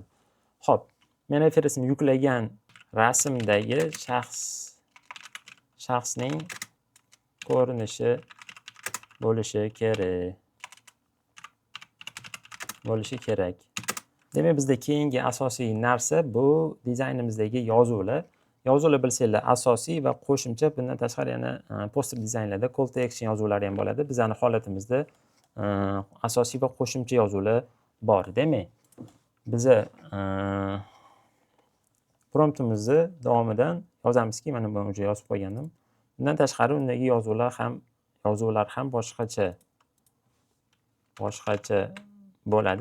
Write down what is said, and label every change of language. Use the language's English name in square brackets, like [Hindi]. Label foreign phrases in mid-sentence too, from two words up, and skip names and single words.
[Uzbek] Xo'p, men referensni yuklagan rasmdagi shaxsning ko'rinishi bo'lishi kerak. Demak, bizda keyingi asosiy narsa bu dizaynimizdagi yozuvlar. Yozuvlar bilsanglar asosiy va qo'shimcha. Bundan tashqari yana poster dizaynlarda [English] call to action [Uzbek] yozuvlari ham bo'ladi. Bizning holatimizda asosiy va qo'shimcha yozuvlar bor. Demak, biz promptimizni davomidan yozamizki, mana buni o'zi yozib qo'ygandim. Bundan tashqari undagi yozuvlar ham boshqacha bo'ladi.